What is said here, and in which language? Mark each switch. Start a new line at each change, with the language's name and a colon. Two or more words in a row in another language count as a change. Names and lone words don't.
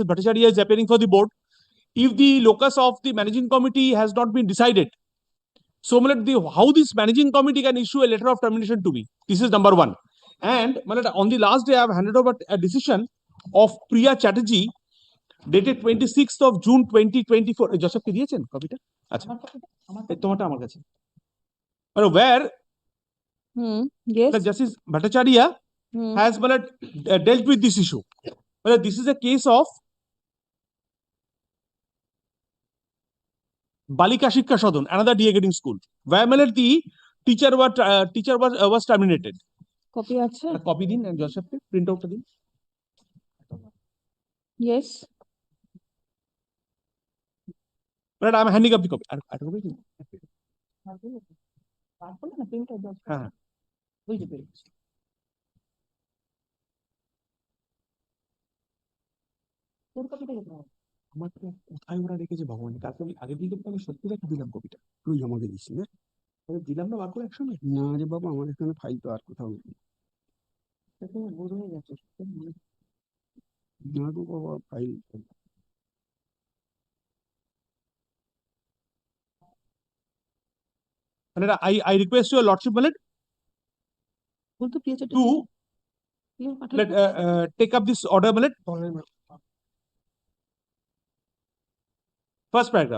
English: Bhattacharya is appearing for the board. If the locus of the managing committee has not been decided, so how this managing committee can issue a letter of termination to me? This is number one. And on the last day, I have handed over a decision of Priya Chatterjee, dated 26th of June 2024.
Bangla: Joseph ki diyechen copy ta? আচ্ছা। তোমাটা আমার কাছে.
English: Where yes, Justice Bhattacharya has dealt with this issue. This is a case of Balika Shikha Sadhan, another DA school, where the teacher was terminated.
Bangla: Copy acha. Copy din and Joseph
English: print out
Bangla: দিন.
English: Yes. But I am handing up the copy.
Bangla: কোথায় ওরা রেখেছে ভগবান, তারপর আমি আগের দিন আমি সত্যি রেখে দিলাম কপিটা, তুই আমাকে দিস না, দিলাম না বার করে একসঙ্গে। না রে বাবা, আমার এখানে ফাইল তো আর কোথাও নেই। বোধ হয়ে গেছে না গো বাবা, ফাইল
English: I request your lordship to take up this order. First paragraph.